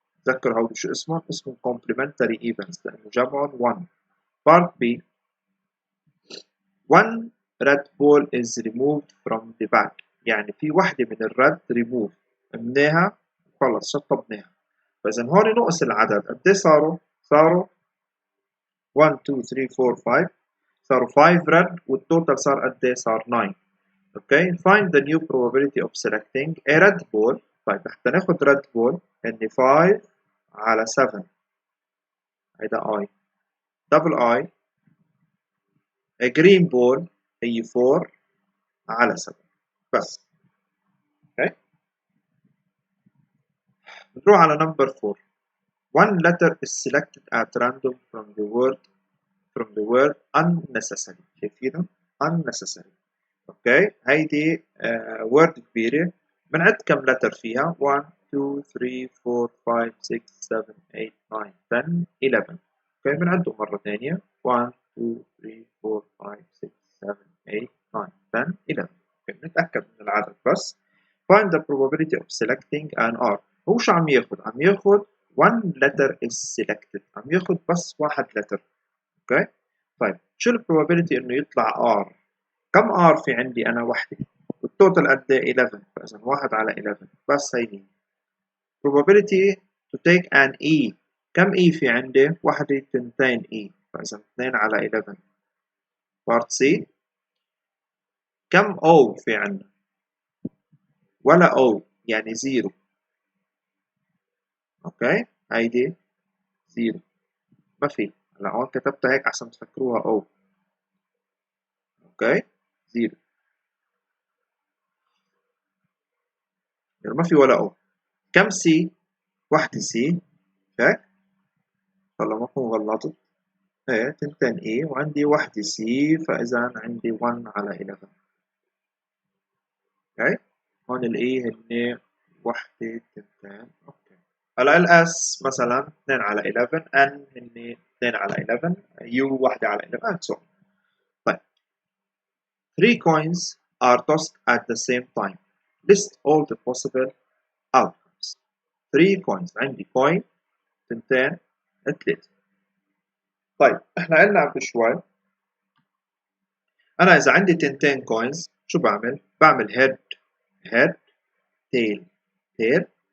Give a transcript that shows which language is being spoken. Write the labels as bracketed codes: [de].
[ar] تذكر هودي شو اسمهم؟ اسمهم [en] complementary events [ar] لأنه جمعهم 1. [en] Part B one red ball is removed from the bag. [ar] يعني في وحدة من الرد remove قمناها خلص شطبناها. فإذا هون نقص العدد قد ايه صاروا؟ صاروا 1 2 3 4 5 صاروا 5 red والتوتال صار قد ايه؟ صار 9. [en] Okay find the new probability of selecting a red ball. [ar] طيب حتى ناخذ [en] red ball [ar] ان 5 على 7 هيدا I double I. [en] a green ball [ar] هي 4 على 7 بس. اوكي نروح على number 4. [en] One letter is selected at random from the word unnecessary. [ar] شايفينه؟ unnecessary. اوكي هيدي word كبيرة. بنعد كم letter فيها؟ 1 2 3 4 5 6 7 8 9 10 11. اوكي بنعده مرة ثانية 1 2 3 4 5 6 7 8 9 10 11. اوكي بنتأكد من العدد بس. [en] Find the probability of selecting an R. [ar] هو شو عم ياخد؟ عم ياخد [en] one letter is selected. [ar] عم ياخد بس واحد letter. اوكي طيب شو البروبابيلتي انه يطلع R؟ كم R في عندي انا؟ وحده والتوتال قد ايه؟ 11. فاذا 1 على 11 بس. [en] هيدي probability to take an E. [ar] كم E في عندي؟ وحده تنتين E. فاذا 2 على 11. بارت C كم O في عندنا؟ ولا O يعني 0. اوكي هيدي 0 ما في. هلا هون كتبتها هيك عشان تفكروها O. اوكي 0 يعني ما في ولا O. كم C؟ وحده C. اوكي هلا ما اكون غلطت. ايه تنتين اي وعندي وحدة سي. فاذا عندي 1 على 11. اوكي هون الاي هن وحدة تنتين. اوكي هلا الاس مثلا 2 على 11 ان هن 2 على 11 يو 1 على 11 [en] and so on. طيب 3 coins are tossed at the same time. List all the possible outcomes. [ar] 3 coins عندي كوين تنتين 3. طيب احنا قلنا قبل شوي انا اذا عندي تنتين كوينز شو بعمل؟ بعمل هيد هيد تيل تيل.